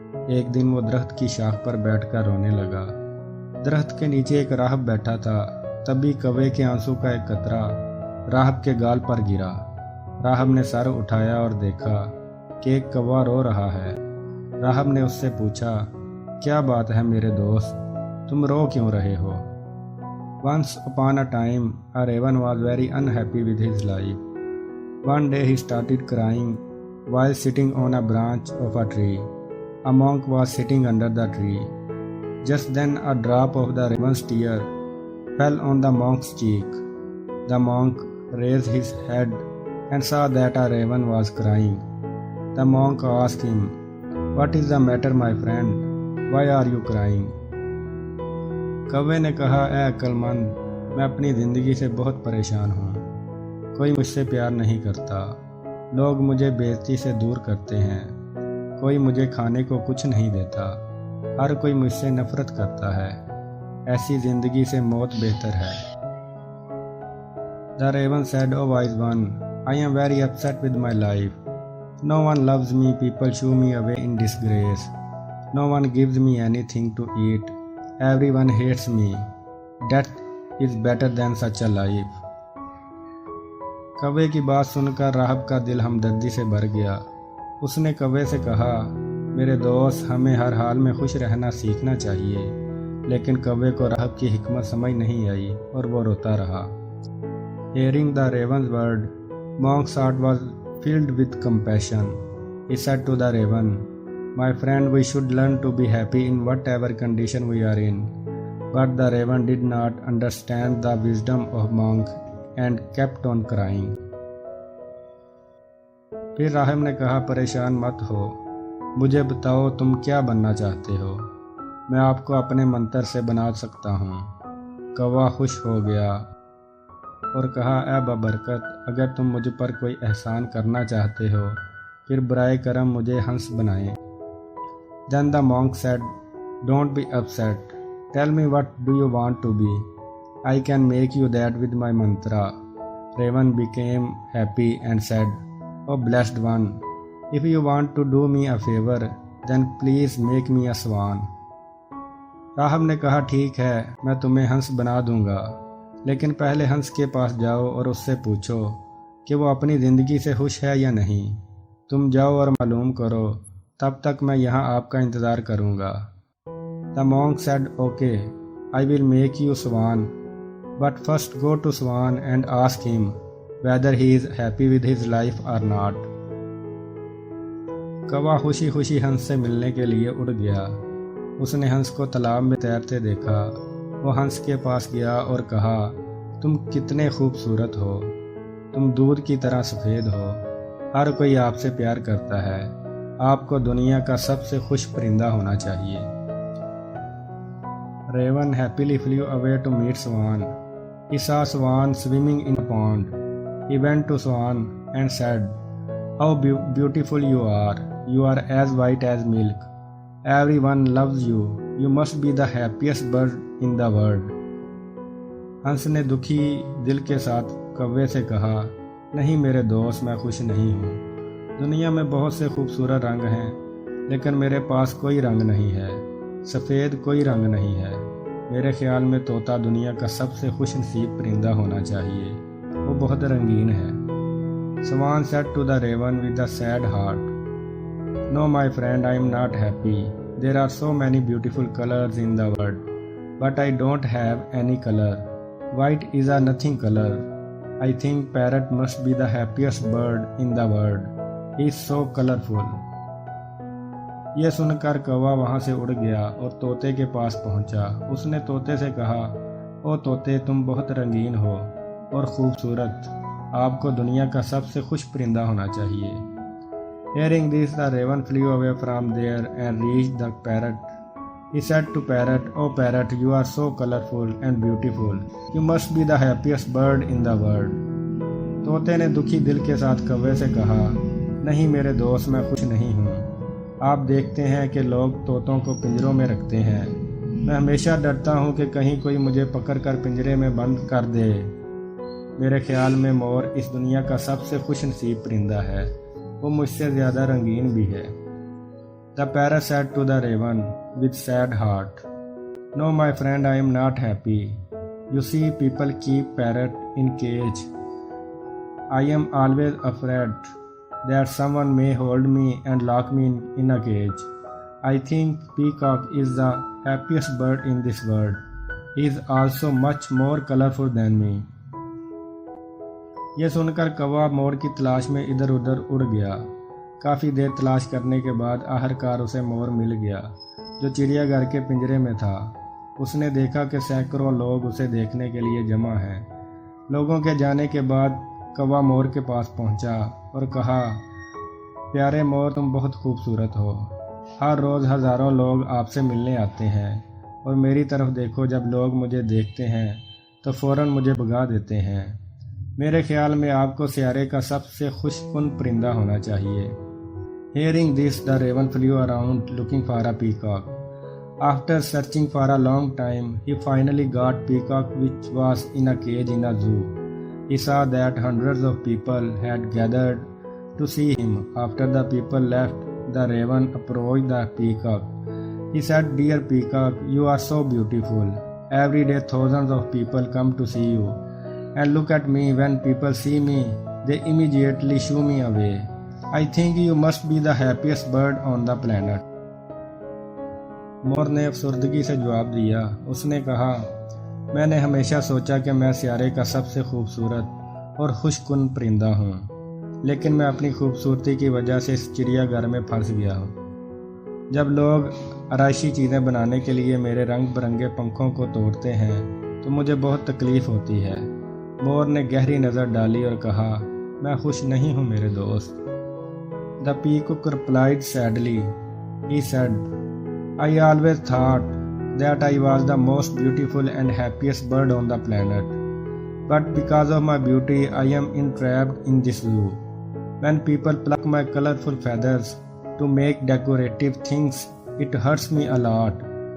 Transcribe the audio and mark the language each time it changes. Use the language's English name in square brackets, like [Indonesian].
[Hindi] एक दिन वो दरख्त की शाख पर बैठकर रोने लगा। दरख्त के नीचे एक राहब बैठा था। तभी कौवे के आंसू का एक कतरा राहब के गाल पर गिरा। राहब ने सर उठाया और देखा कि एक कौवा रो रहा है। राहब ने उससे पूछा, क्या बात है मेरे दोस्त, तुम रो क्यों रहे हो? [English] Once upon a time, a raven was very unhappy with his life. One day he started crying while sitting on a branch of a tree. A monk was sitting under the tree. Just then a drop of the raven's tear fell on the monk's cheek. The monk raised his head and saw that a raven was crying. The monk asked him, "What is the matter, my friend? Why are you crying?" [Hindi] कौवे ने कहा, ऐ अक्लमंद, मैं अपनी ज़िंदगी से बहुत परेशान हूँ। कोई मुझसे प्यार नहीं करता। लोग मुझे बेइज्जती से दूर करते हैं। कोई मुझे खाने को कुछ नहीं देता। हर कोई मुझसे नफरत करता है। ऐसी ज़िंदगी से मौत बेहतर है। [English] The raven said, "O wise one, I am very upset with my life. No one loves me, people shoo me away in disgrace. No one gives me anything to eat. Everyone hates me. Death is better than such a life." [Hindi] कौवे की बात सुनकर राहब का दिल हमदर्दी से भर गया। उसने कौवे से कहा, मेरे दोस्त, हमें हर हाल में खुश रहना सीखना चाहिए। लेकिन कौवे को राहब की हिकमत समझ नहीं आई और वो रोता रहा। [English] Hearing the raven's word, monk's heart was filled with compassion. He said to the raven, "My friend, we should learn to be happy in whatever condition we are in." But the raven did not understand the wisdom of monk and kept on crying. [Hindi] फिर राहब ने कहा, परेशान मत हो, मुझे बताओ तुम क्या बनना चाहते हो। मैं आपको अपने मंत्र से बना सकता हूँ। कौवा खुश हो गया और कहा, ऐ बबरकत, अगर तुम मुझ पर कोई एहसान करना चाहते हो फिर बराए करम मुझे हंस बनाएं। [English] Then the monk said, "Don't be upset. Tell me, what do you want to be? I can make you that with my mantra." Raven became happy and said, "Oh blessed one, if you want to do me a favor, then please make me a swan." [Hindi] राहब ने कहा, ठीक है, मैं तुम्हें हंस बना दूंगा, लेकिन पहले हंस के पास जाओ और उससे पूछो कि वो अपनी ज़िंदगी से खुश है या नहीं। तुम जाओ और मालूम करो, तब तक मैं यहाँ आपका इंतज़ार करूँगा। [English] The monk said, "Okay, I will make you swan, but first go to swan and ask him whether he is happy with his life or not." [Hindi] कौवा खुशी खुशी हंस से मिलने के लिए उड़ गया। उसने हंस को तालाब में तैरते देखा। वो हंस के पास गया और कहा, तुम कितने खूबसूरत हो, तुम दूध की तरह सफ़ेद हो, हर कोई आपसे प्यार करता है, आपको दुनिया का सबसे खुश परिंदा होना चाहिए। [English] Raven happily flew away to meet Swan. He saw Swan swimming in a pond. He went to Swan and said, "How beautiful you are! You are as white as milk. Everyone loves you. You must be the happiest bird in the world." [Hindi] हंस ने दुखी दिल के साथ कौवे से कहा, नहीं मेरे दोस्त, मैं खुश नहीं हूँ। दुनिया में बहुत से खूबसूरत रंग हैं, लेकिन मेरे पास कोई रंग नहीं है। सफ़ेद कोई रंग नहीं है। मेरे ख्याल में तोता दुनिया का सबसे खुश नसीब परिंदा होना चाहिए। वो बहुत रंगीन है। [English] Swan said to the raven with a sad heart, "No, my friend, I am not happy. There are so many beautiful colors in the world, but I don't have any color. White is a nothing color. I think parrot must be the happiest bird in the world. He is so colorful." [Hindi] यह सुनकर कौवा वहाँ से उड़ गया और तोते के पास पहुँचा। उसने तोते से कहा, ओ तोते, तुम बहुत रंगीन हो और ख़ूबसूरत, आपको दुनिया का सबसे खुश परिंदा होना चाहिए। [English] Hearing this, the raven flew away from there and reached the parrot. He said to parrot, "Oh parrot, you are so colorful and beautiful. You must be the happiest bird in the world." [Hindi] तोते ने दुखी दिल के साथ कौवे से कहा, नहीं मेरे दोस्त, मैं खुश नहीं हूँ। आप देखते हैं कि लोग तोतों को पिंजरों में रखते हैं। मैं हमेशा डरता हूँ कि कहीं कोई मुझे पकड़कर पिंजरे में बंद कर दे। मेरे ख्याल में मोर इस दुनिया का सबसे खुश नसीब परिंदा है। वो मुझसे ज़्यादा रंगीन भी है। [English] The parrot said to the raven with sad heart, "No, my friend, I am not happy. You see, people keep parrot in cage. I am always afraid that someone may hold me and lock me in a cage. I think peacock is the happiest bird in this world. He is also much more colorful than me." [Hindi] यह सुनकर कौवा मोर की तलाश में इधर उधर उड़ गया। काफ़ी देर तलाश करने के बाद आखिरकार उसे मोर मिल गया, जो चिड़ियाघर के पिंजरे में था। उसने देखा कि सैकड़ों लोग उसे देखने के लिए जमा हैं। लोगों के जाने के बाद कौवा मोर के पास पहुंचा और कहा, प्यारे मोर, तुम बहुत खूबसूरत हो। हर रोज़ हज़ारों लोग आपसे मिलने आते हैं और मेरी तरफ देखो, जब लोग मुझे देखते हैं तो फ़ौरन मुझे भगा देते हैं। मेरे ख्याल में आपको सियारे का सबसे खुशकुन परिंदा होना चाहिए। [English] Hearing this, the raven flew around looking for a peacock. After searching for a long time, he finally got peacock, which was in a cage in a zoo. He saw that hundreds of people had gathered to see him. After the people left, the raven approached the peacock. He said, "Dear peacock, you are so beautiful. Every day thousands of people come to see you. And look at me, when people see me, they immediately shoo me away. I think you must be the happiest bird on the planet." [Hindi] मोर ने अफसुर्दगी से जवाब दिया। उसने कहा, मैंने हमेशा सोचा कि मैं सियारे का सबसे खूबसूरत और खुशकुन परिंदा हूँ, लेकिन मैं अपनी खूबसूरती की वजह से इस चिड़ियाघर में फंस गया हूँ। जब लोग आराइशी चीज़ें बनाने के लिए मेरे रंग बिरंगे पंखों को तोड़ते हैं तो मुझे बहुत तकलीफ़ होती है। मोर ने गहरी नज़र डाली और कहा, मैं खुश नहीं हूँ मेरे दोस्त। [English] The peacock replied sadly. He said, "I always thought that I was the most beautiful and happiest bird on the planet. But because of my beauty, I am entrapped in this zoo. When people pluck my colorful feathers to make decorative things, it hurts me a lot."